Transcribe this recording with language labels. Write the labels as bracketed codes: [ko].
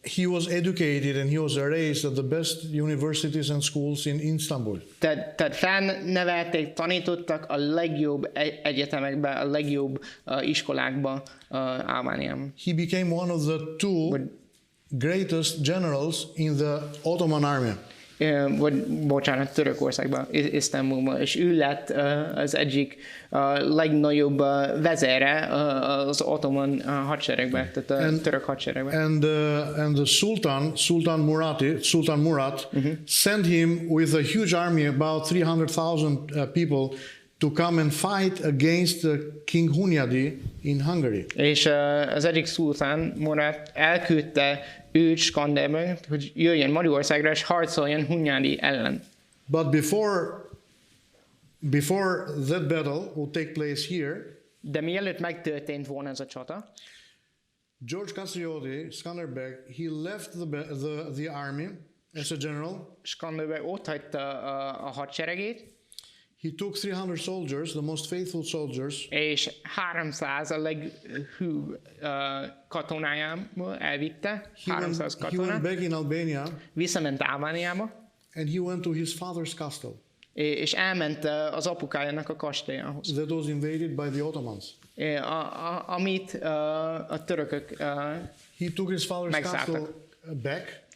[en] He was educated and he was raised at the best universities and schools in Istanbul. [hu] Tehát felnevelték, tanítottak a legjobb egyetemekben, a legjobb iskolákban Albániában. [en] He became one of the two greatest generals in the Ottoman army. [hu] Bocsánat, Törökországban, Isztambulban, és ő lett az egyik legnagyobb vezére az ottoman hadseregben, tehát a török hadseregben. [en] And the Sultan Murat, sent him with a huge army, about 300,000 people, to come and fight against the King Hunyadi in Hungary. [hu] És az egyik szultán Murat elküldte őt, Skanderbeg, hogy jöjjön Magyarországra és harcoljon Hunyadi ellen. [en] But before that battle would take place here, [hu] de mielőtt megtörtént volna ez a csata, [en] George Castrioti Skanderbeg, he left the army as a general. [hu] Skanderbeg ott hagyta a hadseregét. [en] He took 300 soldiers, the most faithful soldiers. [hu] És 300 a leghűbb katonájából elvitte. 300 katonát. [en] He went back in Albania. [hu] Visszament Albániába. [en] And he went to his father's castle. [hu] És elment az apukájának a kastélyához. [en] That was invaded by the Ottomans. [hu] Amit a törökök [en] he took his father's castle back.